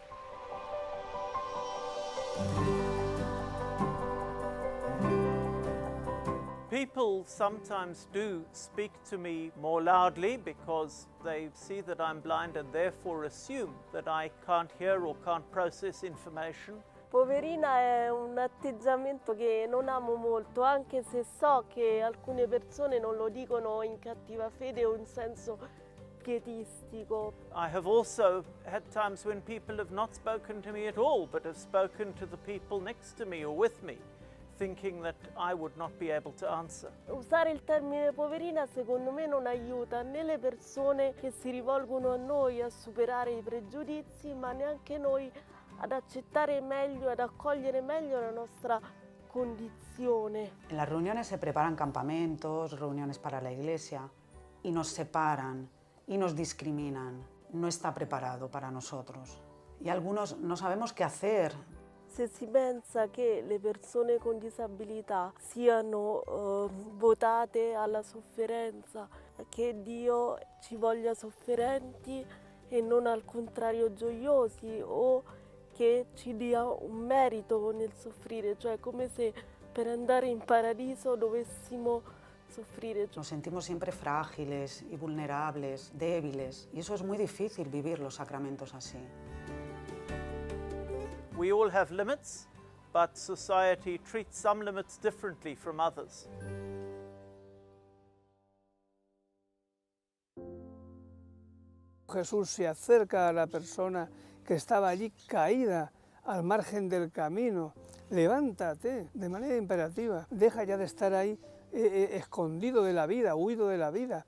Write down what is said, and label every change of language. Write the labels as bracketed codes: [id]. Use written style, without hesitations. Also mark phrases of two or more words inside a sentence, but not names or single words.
[en] People sometimes do speak to me more loudly because they see that I'm blind and therefore assume that I can't hear or can't process information. [it] Poverina è un atteggiamento che non amo molto, anche se so che alcune persone non lo dicono in cattiva fede o in senso pietistico. [en] I have also had times when people have not spoken to me at all, but have spoken to the people next to me or with me, thinking that I would not be able to answer. [it] Usare il termine poverina secondo me non aiuta né le persone che si rivolgono a noi a superare i pregiudizi, ma neanche noi ad accettare meglio, ad accogliere meglio la nostra condizione. [es] En las reuniones se preparan campamentos, reuniones para la iglesia y nos separan y nos discriminan. No está preparado para nosotros. Y algunos no sabemos qué hacer. [it] Se si pensa che le persone con disabilità siano votate alla sofferenza, che Dio ci voglia sofferenti e non al contrario gioiosi, o che ci dia un merito nel soffrire, cioè come se per andare in paradiso dovessimo soffrire. [es] Nos sentimos siempre frágiles y vulnerables, débiles, y eso es muy difícil vivir los sacramentos así. [en] We all have limits, but society treats some limits differently from others. [es] Jesús se acerca a la persona que estaba allí caída al margen del camino. Levántate de manera imperativa, deja ya de estar ahí escondido de la vida, huido de la vida.